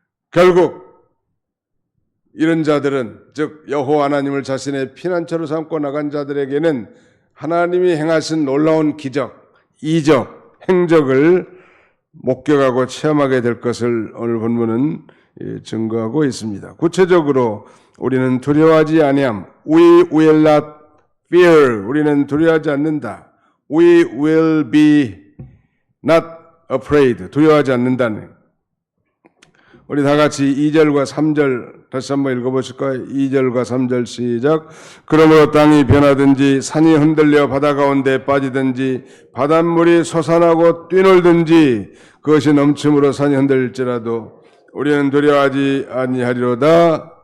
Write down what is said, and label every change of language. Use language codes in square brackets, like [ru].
[ko] 결국 이런 자들은, 즉 여호와 하나님을 자신의 피난처로 삼고 나간 자들에게는 하나님이 행하신 놀라운 기적, 이적, 행적을 목격하고 체험하게 될 것을 오늘 본문은 증거하고 있습니다. 구체적으로 우리는 두려워하지 아니함. [en] We will not fear. [ko] 우리는 두려워하지 않는다. [en] We will be not afraid. [ko] 두려워하지 않는다는. 우리 다 같이 2절과 3절 다시 한번 읽어보실까요? 2절과 3절 시작. 그러므로 땅이 변하든지 산이 흔들려 바다 가운데 빠지든지 바닷물이 솟아나고 뛰놀든지 그것이 넘침으로 산이 흔들릴지라도 우리는 두려워하지 아니하리로다.